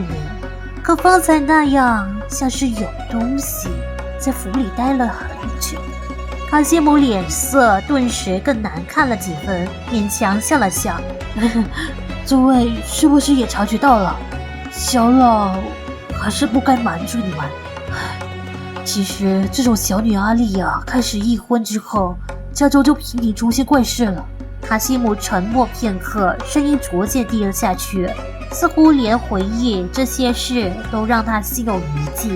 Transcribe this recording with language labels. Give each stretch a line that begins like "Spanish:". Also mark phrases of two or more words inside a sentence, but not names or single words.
Chinese: 可方才那樣，像是有東西在府裡待了很久。卡西姆臉色頓時更難看了幾分，勉強笑了笑。諸位是不是也察覺到了？小老還是不該瞞住你們。其實這種小女阿麗亞開始一婚之後，家中就頻頻出現怪事了。卡西姆沉默片刻，聲音逐漸低了下去，似乎連回憶這些事都讓他心有餘悸。